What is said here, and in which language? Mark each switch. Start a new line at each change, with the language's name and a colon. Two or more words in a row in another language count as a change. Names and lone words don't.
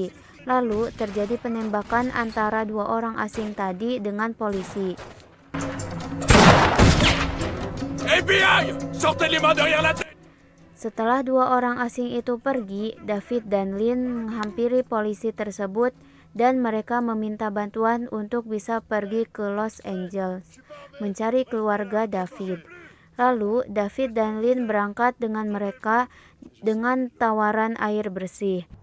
Indonesian: Lalu terjadi penembakan antara dua orang asing tadi dengan polisi.
French: FBI! Sortez les mains derrière la tête!
Indonesian: Setelah dua orang asing itu pergi, David dan Lynn menghampiri polisi tersebut dan mereka meminta bantuan untuk bisa pergi ke Los Angeles mencari keluarga David. Lalu David dan Lynn berangkat dengan mereka dengan tawaran air bersih.